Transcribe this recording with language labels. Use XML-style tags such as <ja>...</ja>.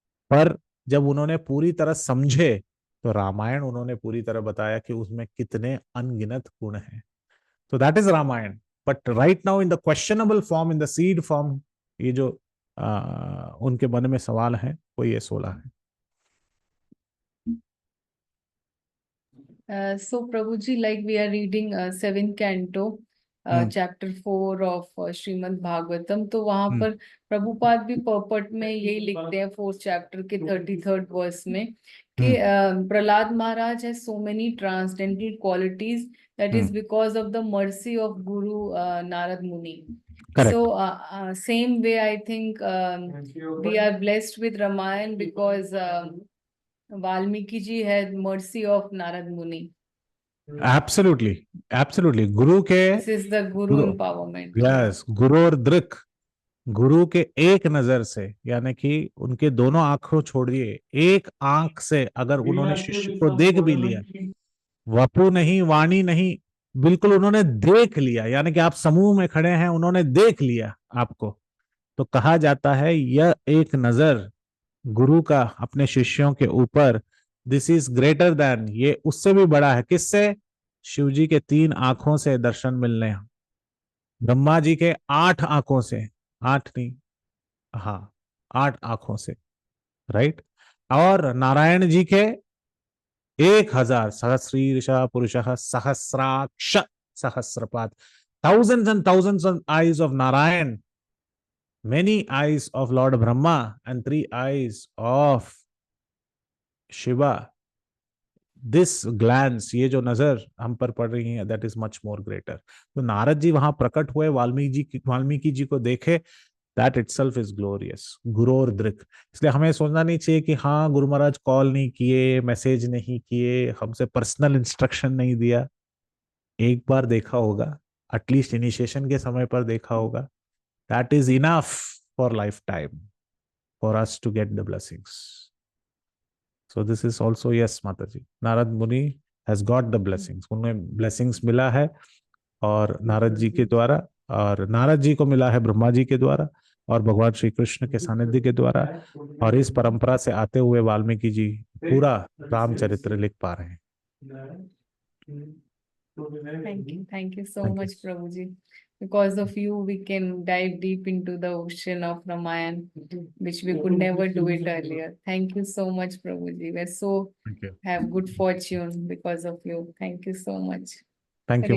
<hi>पर जब उन्होंने पूरी तरह समझे तो रामायण उन्होंने पूरी तरह बताया कि उसमें कितने अनगिनत गुण हैं। तो</hi> <en>That is Ramayana. But right now in the questionable form, in the seed form,</en> <hi>ये जो उनके मन में सवाल है वो ये 16 है।</hi> <en>So Prabhuji, like we are reading 7th canto, chapter 4 of Srimad Bhagavatam,</en> <hi>तो वहां पर प्रभुपाद भी पर्पट में यही लिखते हैं 4th chapter के 33rd verse में कि</hi> <en>Prahlad Maharaj has so many transcendental qualities, that is because of the mercy of Guru Narad Muni. Correct. So same way I think we are blessed with Ramayana because Valmiki ji had mercy of Narad Muni. Absolutely, absolutely.</en> <hi>गुरु के,</hi> <en>This is the Guru empowerment.</en> <hi>Yes, गुरु और दृक, गुरु के एक नजर से, यानी कि उनके दोनों आंखों छोड़िए, एक आंख से अगर उन्होंने शिष्य को देख भी लिया, वपु नहीं, वाणी नहीं, बिल्कुल उन्होंने देख लिया, यानी कि आप समूह में खड़े हैं, उन्होंने देख लिया आपको, तो कहा जाता है यह एक नजर गुरु का अपने शिष्यों के ऊपर,</hi> <en>this is greater than,</en> <hi>ये उससे भी बड़ा है। किससे? शिव जी के 3 आंखों से दर्शन मिलने, ब्रह्मा जी के 8 आंखों से, 8 नहीं, हाँ 8 आंखों से,</hi> <en>Right.</en> <hi>और नारायण जी के 1000</hi> <sa>सहस्रीर्षा पुरुषः सहस्राक्ष सहस्रपाद,</sa> <en>thousands of eyes of Narayan, many eyes of Lord Brahma, and 3 eyes of Shiva. This glance,</en> <hi>ये जो नजर हम पर पड़ रही है,</hi> <en>that is much more greater.</en> <hi>तो नारद जी वहां प्रकट हुए, वाल्मीकि जी को देखे,</hi> <en>that itself is glorious.</en> <hi>गुरोर दृक। इसलिए हमें सोचना नहीं चाहिए कि हाँ गुरु महाराज कॉल नहीं किए, मैसेज नहीं किए, हमसे पर्सनल इंस्ट्रक्शन नहीं दिया। एक बार देखा होगा, एटलीस्ट इनिशिएशन के समय पर देखा होगा,</hi> <en>that is enough for lifetime for us to get the blessings. So this is also, yes Mataji, Narad Muni has got the blessings.</en> <hi>उन्हें blessings मिला है और नारद जी के द्वारा, और नारद जी को मिला है ब्रह्मा जी के द्वारा और भगवान श्री कृष्ण के सानिध्य के द्वारा, और इस परंपरा से आते हुए वाल्मीकि जी पूरा रामचरित्र लिख पा रहे हैं।</hi> <en>Thank you so Thank you. much, Prabhuji. Because of you, we can dive deep into the ocean of Ramayana, which we could never do it earlier. Thank you so much, Prabhuji. We're so Thank you. have good fortune because of you. Thank you so much. Thank you,</en>